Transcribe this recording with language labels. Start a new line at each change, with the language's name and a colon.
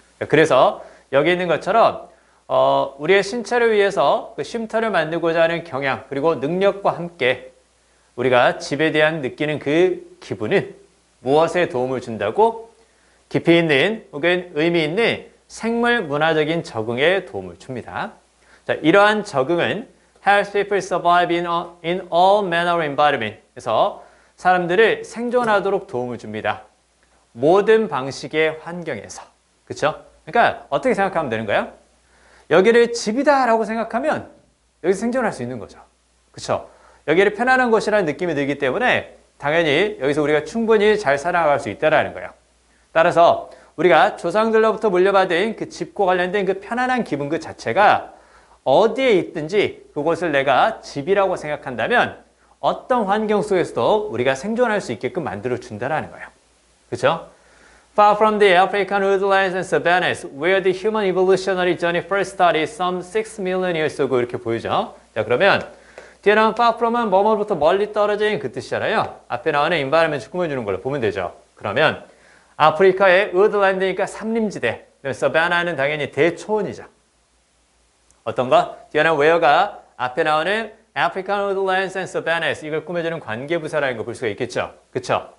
Korean: 그래서 여기 있는 것처럼 우리의 신체를 위해서 그 쉼터를 만들고자 하는 경향 그리고 능력과 함께 우리가 집에 대한 느끼는 그 기분은 무엇에 도움을 준다고? 깊이 있는 혹은 의미 있는 생물 문화적인 적응에 도움을 줍니다. 자, 이러한 적응은
English: helps people survive in all manner of environment.
Korean: 그래서 사람들을 생존하도록 도움을 줍니다. 모든 방식의 환경에서. 그렇죠? 그러니까 어떻게 생각하면 되는 거예요? 여기를 집이다라고 생각하면 여기서 생존할 수 있는 거죠. 그렇죠? 여기를 편안한 곳이라는 느낌이 들기 때문에 당연히 여기서 우리가 충분히 잘 살아갈 수 있다는 거예요. 따라서 우리가 조상들로부터 물려받은 그 집과 관련된 그 편안한 기분 그 자체가 어디에 있든지 그곳을 내가 집이라고 생각한다면 어떤 환경 속에서도 우리가 생존할 수 있게끔 만들어준다는 거예요. 그렇죠?
English: Far from the African woodlands and savannas, where the human evolutionary journey first started some 6 million years ago
Korean: 이렇게 보이죠? 자, 그러면 뒤에 나온 far from은 뭐뭐부터 멀리 떨어진 그 뜻이잖아요. 앞에 나오는 environment 꾸며주는 걸로 보면 되죠. 그러면 아프리카의 woodland니까 삼림지대, savanna는 당연히 대초원이죠. 어떤 거? 뒤에 나온 where가 앞에 나오는
English: African woodlands and savannas
Korean: 이걸 꾸며주는 관계부사라는 거 볼 수가 있겠죠. 그쵸?